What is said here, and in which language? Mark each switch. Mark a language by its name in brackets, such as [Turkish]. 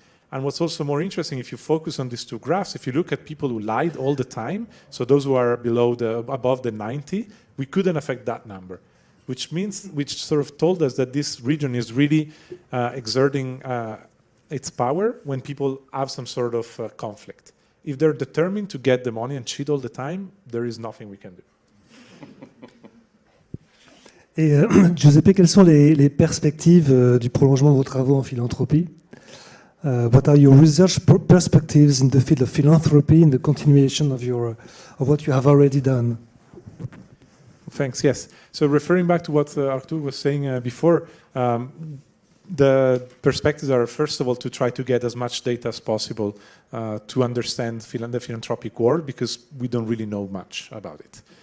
[English] And what's also more interesting, if you focus on these two graphs, if you look at people who lied all the time, so those who are above the 90, we couldn't affect that number, which sort of told us that this region is really exerting its power when people have some sort of conflict. If they're determined to get the money and cheat all the time, there is nothing we can do. [French] Et Giuseppe, quelles sont les perspectives du prolongement de vos travaux en philanthropie? [English] What are your research perspectives in the field of philanthropy in the continuation of what you have already done? Thanks. Yes. So referring back to what Arthur was saying before. The perspectives are, first of all, to try to get as much data as possible to understand the philanthropic world, because we don't really know much about it.